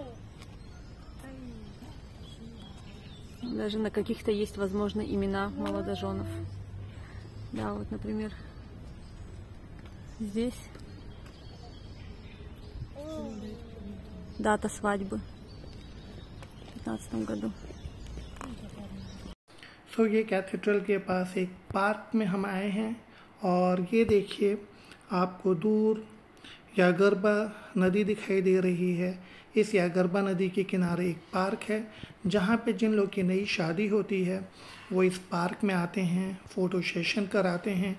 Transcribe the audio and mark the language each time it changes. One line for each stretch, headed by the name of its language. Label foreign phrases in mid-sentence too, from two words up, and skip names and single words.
Russian: Даже на каких-то есть, возможно, имена молодоженов. Да, вот, например, здесь дата свадьбы в 2015 году.
Hindi: तो ये कैथेड्रल के पास एक पार्क में हम आए हैं और ये देखिए आपको दूर यागरबा नदी दिखाई दे रही है। इस यागरबा नदी के किनारे एक पार्क है जहाँ पे जिन लोग की नई शादी होती है वो इस पार्क में आते हैं,
English: photo session
Hindi: कराते हैं।